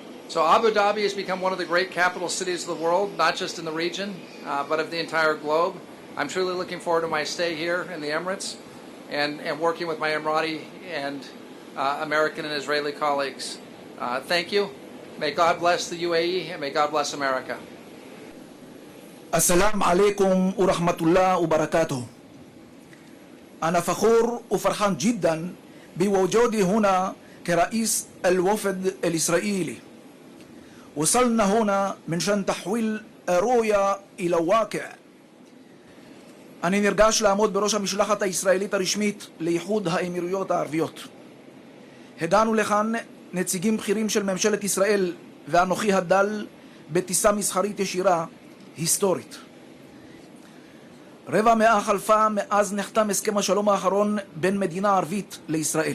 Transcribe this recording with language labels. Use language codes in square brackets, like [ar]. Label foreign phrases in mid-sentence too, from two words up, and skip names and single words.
[en] So Abu Dhabi has become one of the great capital cities of the world, not just in the region, but of the entire globe. I'm truly looking forward to my stay here in the Emirates and working with my Emirati and American and Israeli colleagues. Thank you. May God bless the UAE and may God bless America. [ar] السلام عليكم ورحمة الله وبركاته. أنا فخور وفرحان جدا بوجودي هنا كرئيس الوفد الإسرائيلي. وصلنا هنا من شان تحويل الرؤية إلى واقع. [he] אני נרגש לעמוד בראש המשלחת הישראלית הרשמית לאיחוד האמירויות הערביות. הגענו לכאן נציגים בכירים של ממשלת ישראל ואנוכי הדל בטיסה מסחרית ישירה היסטורית. רבע מאה חלפה מאז נחתם הסכם השלום האחרון בין מדינה ערבית לישראל.